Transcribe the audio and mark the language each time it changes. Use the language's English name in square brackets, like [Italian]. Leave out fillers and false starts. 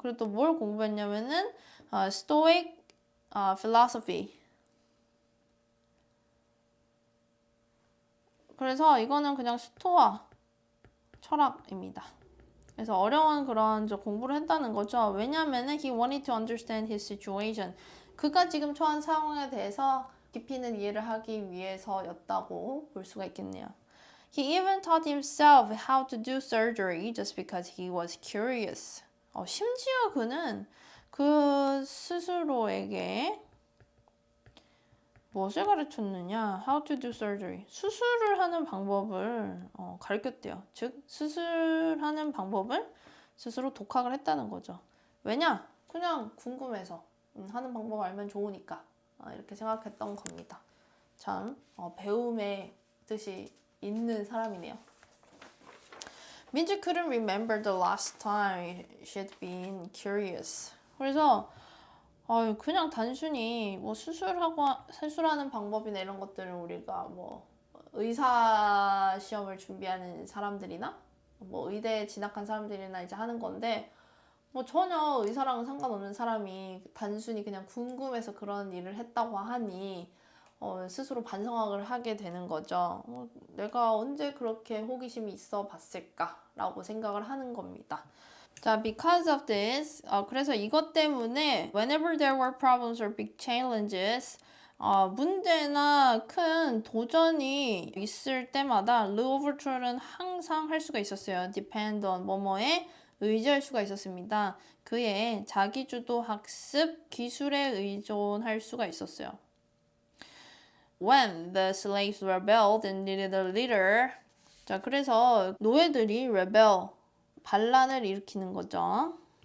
[Korean] 그리고 또 뭘 공부했냐면은 Stoic philosophy. 그래서 이거는 그냥 스토아 철학입니다. 그래서 어려운 그런 공부를 했다는 거죠. 왜냐면은 [English] he wanted to understand his situation. [Korean] 그가 지금 처한 상황에 대해서 깊이 있는 이해를 하기 위해서였다고 볼 수가 있겠네요. [English] He even taught himself how to do surgery just because he was curious. [Korean] 심지어 그는 그 스스로에게 무엇을 가르쳤느냐? [English] How to do surgery. [Korean] 수술을 하는 방법을 가르쳤대요. 즉, 수술하는 방법을 스스로 독학을 했다는 거죠. 왜냐? 그냥 궁금해서 하는 방법 알면 좋으니까 이렇게 생각했던 겁니다. 참 배움의 뜻이 있는 사람이네요. [English] 민주 couldn't remember the last time she'd been curious. [Korean] 그래서 그냥 단순히 뭐 수술하는 방법이나 이런 것들은 우리가 뭐 의사 시험을 준비하는 사람들이나 뭐 의대에 진학한 사람들이나 이제 하는 건데 뭐 전혀 의사랑은 상관없는 사람이 단순히 그냥 궁금해서 그런 일을 했다고 하니 스스로 반성을 하게 되는 거죠. 내가 언제 그렇게 호기심이 있어 봤을까라고 생각을 하는 겁니다. 자, [English] because of this, [Korean] 그래서 이것 때문에 [English] whenever there were problems or big challenges, [Korean] 문제나 큰 도전이 있을 때마다 르오버툴은 항상 할 수가 있었어요. depend on 뭐뭐에 의지할 수가 있었습니다. 그의 자기주도 학습 기술에 의존할 수가 있었어요. [English] When the slaves rebelled and needed a leader, [Korean] 자, 그래서 노예들이 rebel, 반란을 일으키는 거죠.